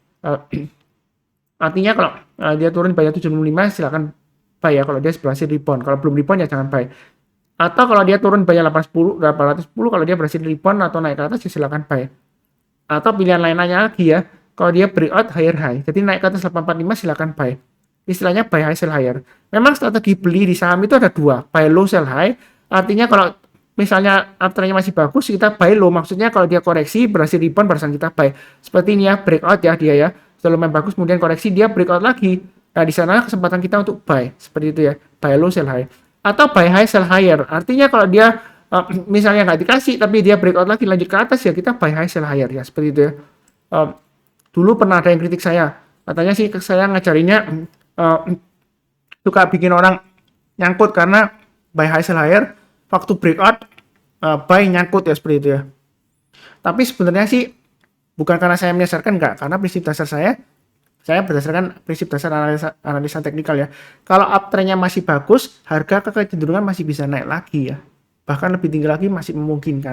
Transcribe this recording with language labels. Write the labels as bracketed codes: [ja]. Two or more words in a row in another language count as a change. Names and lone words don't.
[id] Artinya kalau dia turun di bawah 765 silakan buy ya kalau dia berhasil rebound. Kalau belum rebound ya jangan buy. Atau kalau dia turun di bawah 810 kalau dia berhasil rebound atau naik ke atas ya silakan buy. Atau pilihan lainnya lagi ya, kalau dia [en] breakout higher high, [id] jadi naik ke atas 845 silakan buy. [en] Istilahnya buy high sell higher. [id] Memang strategi beli di saham itu ada dua, [en] buy low sell high. [id] Artinya kalau misalnya uptrendnya masih bagus kita [en] buy low, [id] maksudnya kalau dia koreksi berhasil rebound barusan kita buy. Seperti ini ya, breakout ya dia ya, sudah lumayan bagus kemudian koreksi dia breakout lagi. Nah di sana kesempatan kita untuk buy seperti itu ya, [en] buy low sell high. Atau buy high sell higher. [id] Artinya kalau dia misalnya nggak dikasih tapi dia breakout lagi lanjut ke atas ya kita [en] buy high sell higher [id] ya, seperti itu ya. Dulu pernah ada yang kritik saya, katanya sih saya ngajarinnya suka bikin orang nyangkut karena [en] buy high sell higher, [id] waktu [en] breakout buy [id] nyangkut ya, seperti itu ya. Tapi sebenarnya sih bukan karena saya menyasarkan, enggak, karena prinsip dasar saya berdasarkan prinsip dasar analisa teknikal ya. Kalau uptrendnya masih bagus, harga kecenderungan masih bisa naik lagi ya, bahkan lebih tinggi lagi masih memungkinkan.